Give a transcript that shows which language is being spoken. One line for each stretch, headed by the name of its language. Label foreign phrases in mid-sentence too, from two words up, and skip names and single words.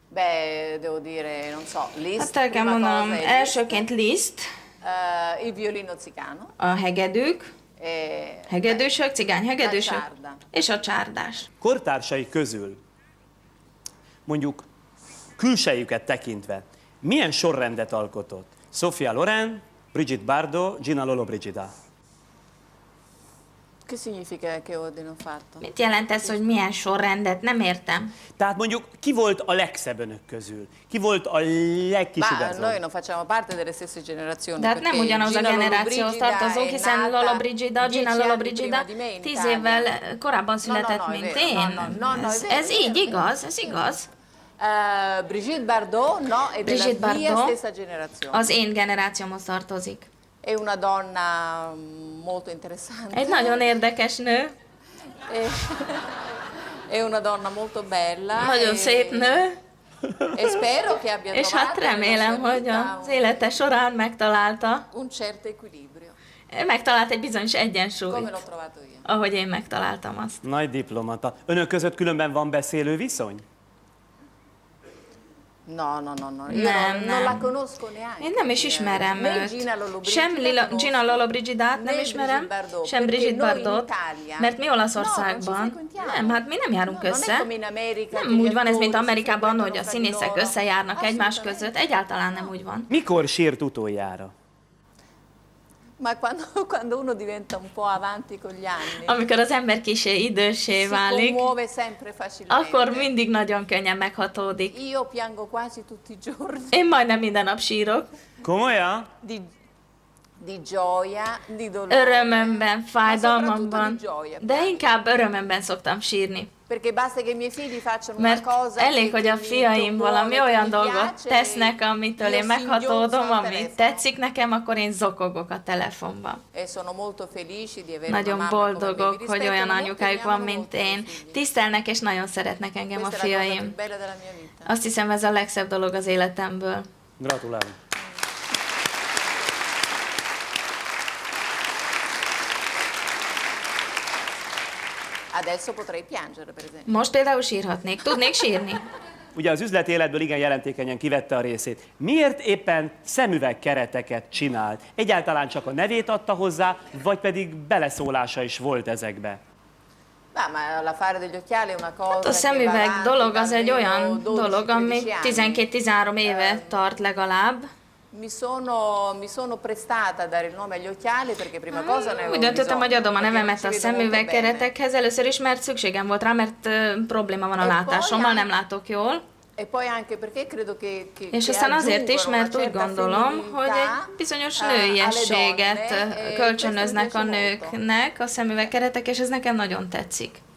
Hungarian: Hát el kell mondanom, elsőként Liszt, a hegedűk, hegedűsök, cigányhegedűsök, és a csárdás. Kortársai közül, mondjuk külsejüket tekintve, milyen sorrendet alkotott? Sofia Loren, Brigitte Bardot, Gina Lollobrigida.
Italian: Che significa che ordine ho fatto?
Hungarian: Mit jelent ez, hogy milyen sorrendet? Nem értem. Tehát mondjuk, ki volt a legszebb önök közül? Ki volt a legkisugázóbb?
Italian: Ma noi non facciamo parte delle stesse generazioni.
Hungarian: De hát nem ugyanaz a generációhoz tartozunk, hiszen Lollobrigida, Gina Lollobrigida 10 évvel korábban született, mint én. Ez így igaz, ez igaz.
Italian: Brigitte Bardot, no, è della mia stessa generazione.
Hungarian: Az én generációmhoz tartozik.
Italian: È una donna molto interessante.
Hungarian: Egy nagyon érdekes nő.
Italian: È una donna molto bella.
Hungarian: Nagyon szép nő.
Italian: E spero che abbia
Hungarian: és hát remélem, hogy az élete során megtalálta.
Italian: Un certo equilibrio.
Hungarian: Megtalált egy bizonyos egyensúlyt.
Italian: Come l'ho trovato io.
Hungarian: Ahogy én megtaláltam azt. Nagy diplomata. Önök között különben van beszélő viszony?
Italian: No. Io non la conosco neanche.
Hungarian: Én nem is ismerem őt. Sem Gina Lollobrigidát nem ismerem, sem Brigitte Bardot, mert mi Olaszországban. Nem, hát mi nem járunk össze. Nem úgy van ez, mint Amerikában, hogy a színészek összejárnak egymás között. Egyáltalán nem úgy van. Mikor sírt utoljára?
Italian: Ma quando uno diventa un po' avanti con gli anni,
Hungarian: amikor az ember kissé időssé válik, akkor mindig nagyon könnyen meghatódik.
Italian: Io piango quasi tutti i giorni.
Hungarian: Én majdnem minden nap sírok. Komolyan?
Italian: Di gioia, di dolore.
Hungarian: Örömömben, fájdalmamban, de inkább örömömben szoktam sírni. Mert elég, hogy a fiaim valami olyan dolgot tesznek, amitől én meghatódom, ami tetszik nekem, akkor én zokogok a telefonban. Nagyon boldogok, hogy olyan anyukájuk van, mint én. Tisztelnek és nagyon szeretnek engem a fiaim. Azt hiszem, ez a legszebb dolog az életemből. Gratulálok.
Italian: Adesso potrei piangere, per esempio.
Hungarian: Most például sírhatnék. Tudnék sírni? Ugye az üzleti életből igen jelentékenyen kivette a részét. Miért éppen szemüvegkereteket csinált? Egyáltalán csak a nevét adta hozzá, vagy pedig beleszólása is volt ezekbe? Hát a szemüveg dolog az egy olyan dolog, ami 12-13 éve tart legalább.
Italian: Mi sono prestata a dare il nome agli occhiali perché prima cosa ne
Hungarian: Úgy döntöttem, hogy adom a nevemet a szemüvegkeretekhez. Először is, mert szükségem volt rá, mert probléma van a látásommal, nem látok jól. És aztán azért is, mert úgy gondolom, hogy egy bizonyos nőiességet kölcsönöznek a nőknek a szemüvegkeretek, és ez nekem nagyon tetszik.